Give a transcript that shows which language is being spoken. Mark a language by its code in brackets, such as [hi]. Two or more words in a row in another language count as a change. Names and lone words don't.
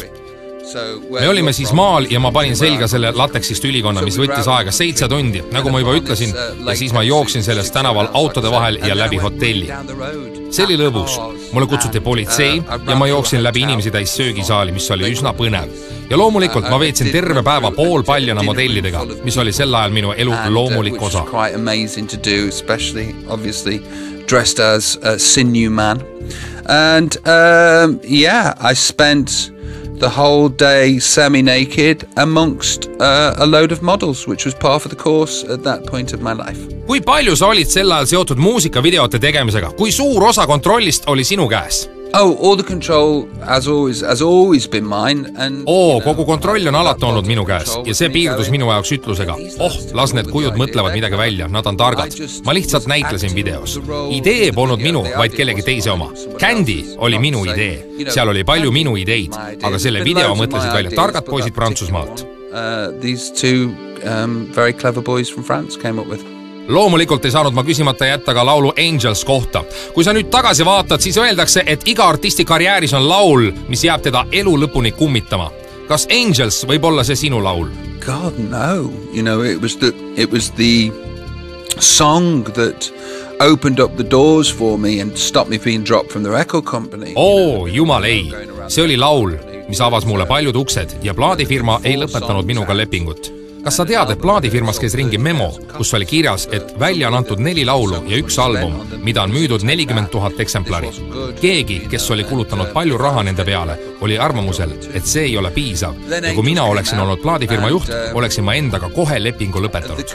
[et] Me olime siis maal ja ma panin selga selle lateksist ülikonna, mis võttis aega 7 tundi, nagu ma juba ütlesin, ja siis ma jooksin sellest tänaval autode vahel ja läbi hotelli. See oli lõbus. Mulle kutsuti politsei ja ma jooksin läbi inimesi täis söögisaali, mis oli üsna põnev. Ja loomulikult ma veetsin terve päeva poolpaljana modellidega, mis oli sel ajal minu elu loomulik osa. [en] Dressed as a sinew man. And yeah, I spent the whole day semi-naked amongst a load of models, which was par for the course at that point of my life. [et] Kui palju sa olid sel ajal seotud muusikavideote tegemisega? Kui suur osa kontrollist oli sinu käes? [en] Oh, all the control has always been mine. [et] Kogu kontroll on alati olnud minu käes ja see piirdus minu jaoks ütlusega. Las need kujud mõtlevad midagi välja, nad on targad. Ma lihtsalt näitlesin videos. Idee polnud minu, vaid kellegi teise oma. Candy oli minu idee. Seal oli palju minu ideid, aga selle video mõtlesid välja targad poisid Prantsusmaalt. [en] These two very clever boys from France came up with. [et] Loomulikult ei saanud ma küsimata jätta ka laulu Angels kohta. Kui sa nüüd tagasi vaatad, siis öeldakse, et iga artisti karjääris on laul, mis jääb teda elu lõpuni kummitama. Kas Angels võib olla see sinu laul? [en] God, no. You know, it was the song that opened up the doors for me and stopped me being dropped from the record company. [et] Jumal ei. See oli laul, mis avas mulle paljud uksed ja plaadifirma ei lõpetanud minuga lepingut. Kas sa tead, et plaadifirmas käis ringi memo, kus oli kirjas, et välja on antud 4 laulu ja 1 album, mida on müüdud 40 000 eksemplari. Keegi, kes oli kulutanud palju raha nende peale, oli arvamusel, et see ei ole piisav ja kui mina oleksin olnud plaadifirma juht, oleksin ma endaga kohe lepingu lõpetanud.